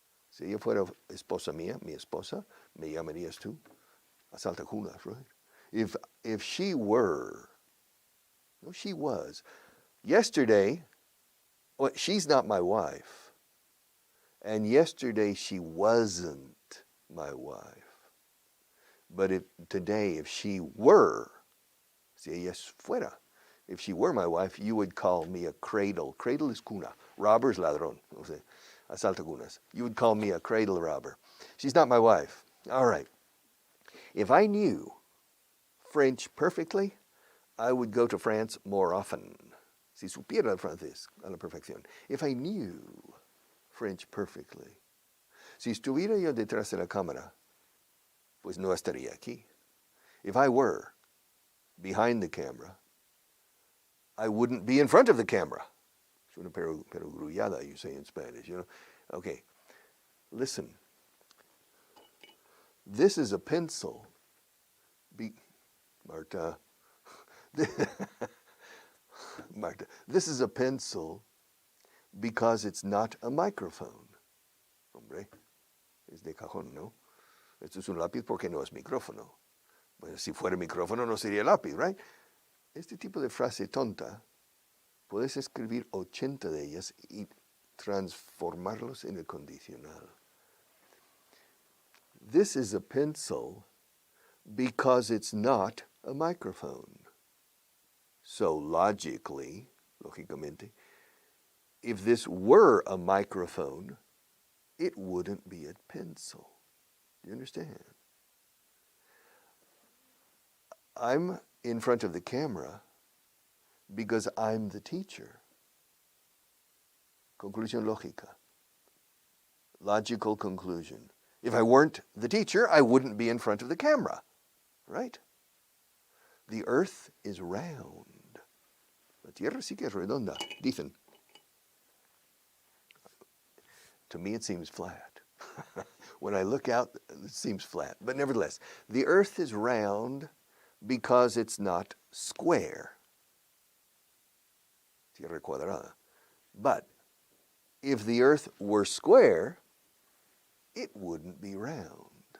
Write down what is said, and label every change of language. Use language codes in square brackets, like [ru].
[es] Si ella fuera esposa mía, mi esposa, me llamarías tú asaltacunas, right? [en] If she were, no, she was. Yesterday, well, she's not my wife, and yesterday she wasn't my wife. But today, if she were, [es] si ella fuera, [en] if she were my wife, you would call me a cradle. Cradle is cuna. Robber is ladrón. [es] O sea, asalta cunas. [en] You would call me a cradle robber. She's not my wife. All right. If I knew French perfectly, I would go to France more often. [es] Si supiera el francés a la perfección. [en] If I knew French perfectly. [es] Si estuviera yo detrás de la cámara, pues no estaría aquí. [en] If I were behind the camera, I wouldn't be in front of the camera. [es] Es una perogrullada, [en] you say in Spanish, you know. Okay, listen. This is a pencil. Marta. Marta, this is a pencil because it's not a microphone. [es] Hombre, es de cajón, ¿no? Esto es un lápiz porque no es micrófono. Bueno, si fuera micrófono no sería lápiz, right? Este tipo de frase tonta, puedes escribir 80 de ellas y transformarlos en el condicional. [en] This is a pencil because it's not a microphone. So lógicamente, if this were a microphone, it wouldn't be a pencil. Do you understand? I'm in front of the camera because I'm the teacher. [es] Conclusión lógica. [en] Logical conclusion. If I weren't the teacher, I wouldn't be in front of the camera, right? The earth is round. [es] La tierra sí que es redonda, dicen. [en] To me it seems flat. When I look out, it seems flat. But nevertheless, the earth is round because it's not square. [es] Tierra cuadrada. [en] But if the earth were square, it wouldn't be round.